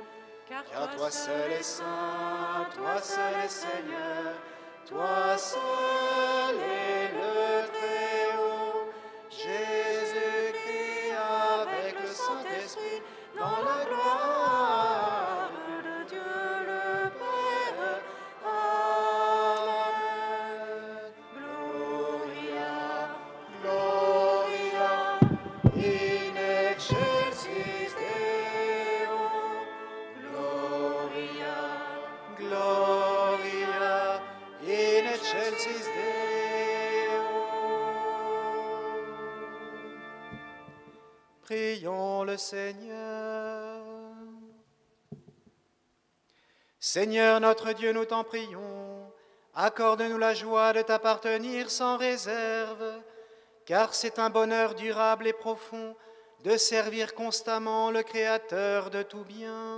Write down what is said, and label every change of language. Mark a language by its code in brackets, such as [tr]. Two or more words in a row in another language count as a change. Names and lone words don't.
[fr] Car toi seul est saint, toi seul est Seigneur, toi seul est le Très-Haut, Jésus-Christ avec le Saint-Esprit, dans la gloire de Dieu le Père. Amen. [la] Gloria, Gloria, in excelsis Deo. Gloria, Gloria, in excelsis Deo. [fr] Prions le Seigneur. Seigneur notre Dieu, nous t'en prions, accorde-nous la joie de t'appartenir sans réserve, car c'est un bonheur durable et profond de servir constamment le Créateur de tout bien.